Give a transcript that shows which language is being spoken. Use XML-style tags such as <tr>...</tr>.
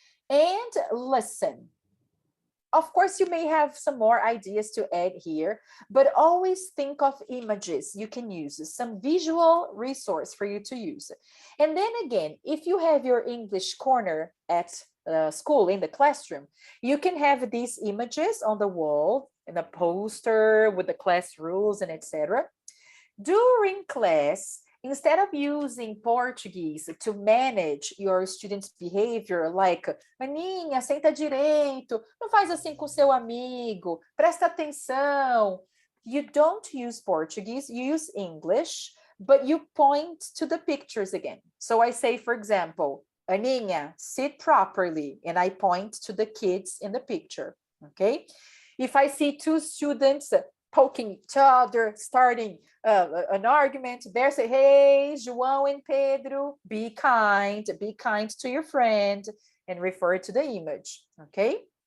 <en>And listen. Of course, you may have some more ideas to add here, but always think of images you can use, some visual resource for you to use. And then again, if you have your English corner at school, in the classroom, you can have these images on the wall, in a poster with the class rules and etc. During class, instead of using Portuguese to manage your students' behavior, like, Aninha,</en> <pt>senta direito, não faz assim com seu amigo, presta atenção.</pt> <en>You don't use Portuguese, you use English, but you point to the pictures again. So I say, for example, Aninha, sit properly, and I point to the kids in the picture, okay? If I see 2 students poking each other, starting an argument, there say, hey, João and Pedro, be kind to your friend, and refer to the image, okay?</en>